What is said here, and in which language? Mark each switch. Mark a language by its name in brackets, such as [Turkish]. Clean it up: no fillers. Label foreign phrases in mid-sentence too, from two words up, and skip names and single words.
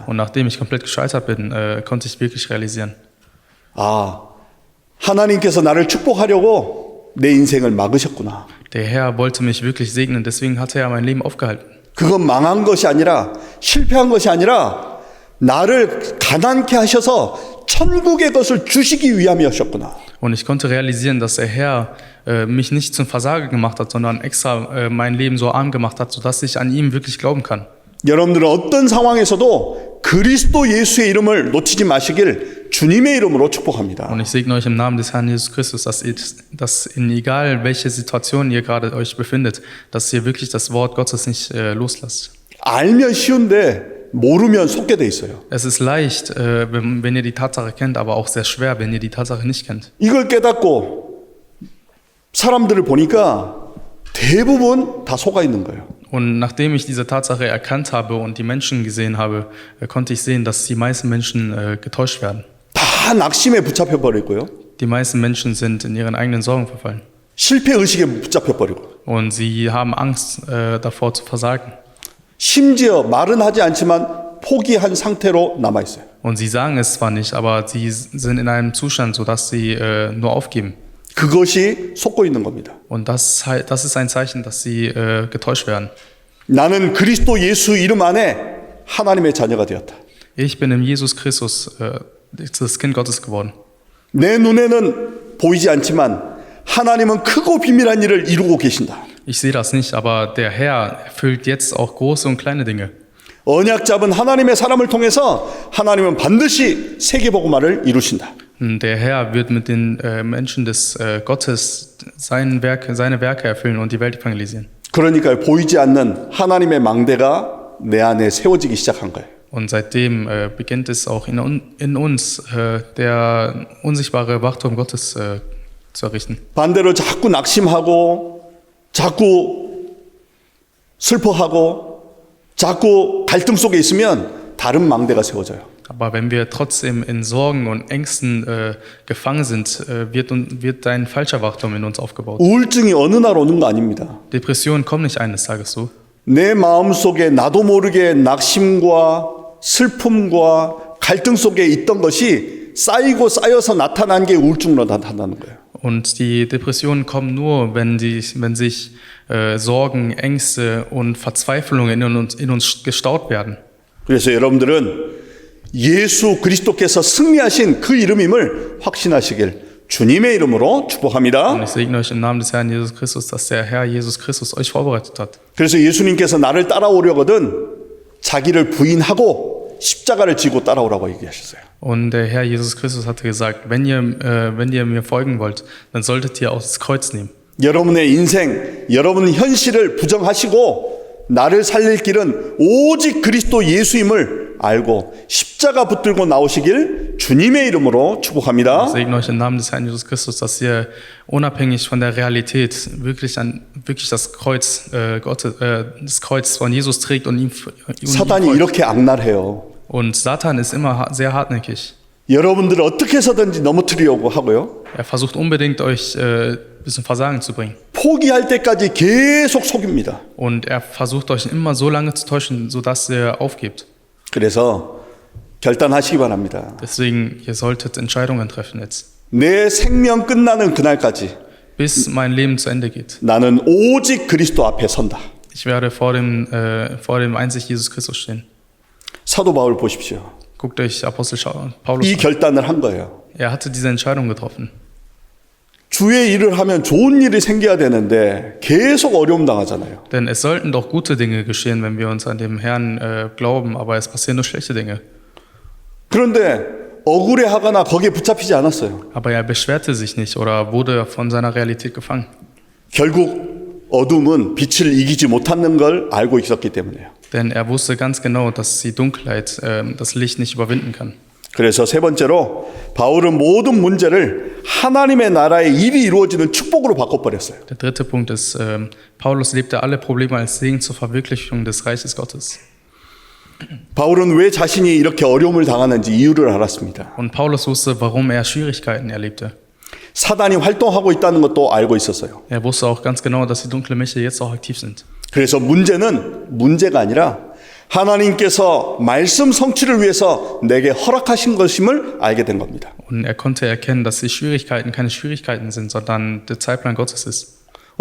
[German] Und nachdem ich komplett gescheitert bin, konnte ich wirklich realisieren. [Korean] 아, 하나님께서 나를 축복하려고 내 인생을 막으셨구나. [German] Der Herr wollte mich wirklich segnen, deswegen hatte er mein Leben aufgehalten. [Korean] 그건 망한 것이 아니라 실패한 것이 아니라 나를 가난케 하셔서 천국의 것을 주시기 위함이었구나. [German] Und ich konnte realisieren, dass der Herr mich nicht zum Versager gemacht hat, sondern extra mein Leben so arm gemacht hat, sodass ich an ihm wirklich glauben kann. [Korean] 여러분들은 어떤 상황에서도 그리스도 예수의 이름을 놓치지 마시길 주님의 이름으로 축복합니다. [German] Und ich segne euch im Namen des Herrn Jesus Christus, dass in egal welche Situation ihr gerade euch befindet, dass ihr wirklich das Wort Gottes nicht loslasst. [Korean] 알면 쉬운데 모르면 속게 돼 있어요. [German] Es ist leicht, wenn ihr die Tatsache kennt, aber auch sehr schwer, wenn ihr die Tatsache nicht kennt. [Korean] 이걸 깨닫고 사람들을 보니까 대부분 다 속아 있는 거예요. [German] Und nachdem ich diese Tatsache erkannt habe und die Menschen gesehen habe, konnte ich sehen, dass die meisten Menschen getäuscht werden. [Korean] 다 낙심에 붙잡혀 버리고요. [German] Die meisten Menschen sind in ihren eigenen Sorgen verfallen. [Korean] 실패 의식에 붙잡혀 버리고. [German] Und sie haben Angst davor zu versagen. [Korean] 심지어 말은 하지 않지만 포기한 상태로 남아 있어요. [German] Und sie sagen es zwar nicht, aber sie sind in einem Zustand, sodass sie nur aufgeben. [Korean] 그것이 속고 있는 겁니다. [German] Und das ist ein Zeichen, dass sie getäuscht werden. [Korean] 나는 그리스도 예수 이름 안에 하나님의 자녀가 되었다. [German] Ich bin in Jesus Christus das Kind Gottes geworden. [Korean] 내 눈에는 보이지 않지만 하나님은 크고 비밀한 일을 이루고 계신다. [German] Ich sehe das nicht, aber der Herr erfüllt jetzt auch große und kleine Dinge. [Korean] 언약 잡은 하나님의 사람을 통해서 하나님은 반드시 세계복음화를 이루신다. [German] Der Herr wird mit den Menschen des Gottes seine Werke erfüllen und die Welt evangelisieren. [Korean] 그러니까 보이지 않는 하나님의 망대가 내 안에 세워지기 시작한 거예요. [German] Und seitdem beginnt es auch in uns, der unsichtbare Wachturm Gottes zu errichten. [Korean] 반대로 자꾸 낙심하고 자꾸 슬퍼하고 자꾸 갈등 속에 있으면 다른 망대가 세워져요. [German] Aber wenn wir trotzdem in Sorgen und Ängsten gefangen sind, wird ein falscher Wachturm in uns aufgebaut. [Korean] 우울증이 어느 날 오는 거 아닙니다. [German] Depressionen kommen nicht eines Tages so. [Korean] 내 마음속에 나도 모르게 낙심과 슬픔과 갈등 속에 있던 것이 쌓이고 쌓여서 나타난 게 우울증으로 나타나는 거예요. [German] Und die Depressionen kommen nur, wenn sich Sorgen, Ängste und Verzweiflungen in uns gestaut werden. [Korean] 그래서 여러분들은 예수 그리스도께서 승리하신 그 이름임을 확신하시길 주님의 이름으로 축복합니다. [German] Und ich segne euch im Namen des Herrn Jesus Christus, dass der Herr Jesus Christus euch vorbereitet hat. [Korean] 그래서 예수님께서 나를 따라오려거든 자기를 부인하고 십자가를 지고 따라오라고 얘기하셨어요. [German] Und der Herr Jesus Christus hatte gesagt, wenn ihr mir folgen wollt, dann solltet ihr auch das Kreuz nehmen. [Korean] 여러분의 인생, 여러분 현실을 부정하시고 나를 살릴 길은 오직 그리스도 예수임을 알고 십자가 붙들고 나오시길 주님의 이름으로 축복합니다. [German] Ich segne euch im Namen des Herrn Jesus Christus, dass ihr unabhängig von der Realität wirklich das Kreuz das Kreuz von Jesus trägt und ihm [Korean] 사단이 [German] folgt. [Korean] 이렇게 악랄해요. [German] Und Satan ist immer sehr hartnäckig. [Korean] 여러분들을 어떻게 해서든지 넘어뜨리려고 하고요. [German] Er versucht unbedingt euch bis zum Versagen zu bringen. [Korean] 포기할 때까지 계속 속입니다. [German] Und er versucht euch immer so lange zu täuschen, sodass ihr aufgebt. [Korean] 그래서 결단하시기 바랍니다. [German] Deswegen, ihr solltet Entscheidungen treffen jetzt. [Korean] 내 생명 끝나는 그날까지 [German] Bis mein Leben zu Ende geht. [Korean] 나는 오직 그리스도 앞에 선다. [German] Ich werde vor dem einzig Jesus Christus stehen. [Korean] 사도 바울 보십시오. [German] Guckt euch Apostel Paulus [Korean] 이 [German] an. [Korean] 결단을 한 거예요. [German] Er hatte diese Entscheidung getroffen. [Korean] 주의 일을 하면 좋은 일이 생겨야 되는데 계속 어려움 당하잖아요. [German] Denn es sollten doch gute Dinge geschehen, wenn wir uns an dem Herrn glauben, aber es passieren nur schlechte Dinge. [Korean] 그런데 억울해하거나 거기에 붙잡히지 않았어요. [German] Aber er beschwerte sich nicht oder wurde von seiner Realität gefangen. [Korean] 결국 어둠은 빛을 이기지 못하는 걸 알고 있었기 때문에요. [German] Denn er wusste ganz genau, dass die Dunkelheit das Licht nicht überwinden kann. [Korean] 그래서 세 번째로 바울은 모든 문제를 하나님의 나라의 일이 이루어지는 축복으로 바꿔버렸어요. [German] Der dritte Punkt ist, Paulus lebte alle Probleme als Segen zur Verwirklichung des Reiches Gottes. [Korean] 바울은 왜 자신이 이렇게 어려움을 당하는지 이유를 알았습니다. [German] Und Paulus wusste, warum er Schwierigkeiten erlebte. [Korean] 사단이 활동하고 있다는 것도 알고 있었어요. [German] Er wusste auch ganz genau, dass die dunklen Mächte jetzt auch aktiv sind. [Korean] 그래서 문제는 문제가 아니라 하나님께서 말씀 성취를 위해서 내게 허락하신 것임을 알게 된 겁니다. [German] Und er konnte erkennen, dass die Schwierigkeiten keine Schwierigkeiten sind, sondern der Zeitplan Gottes ist.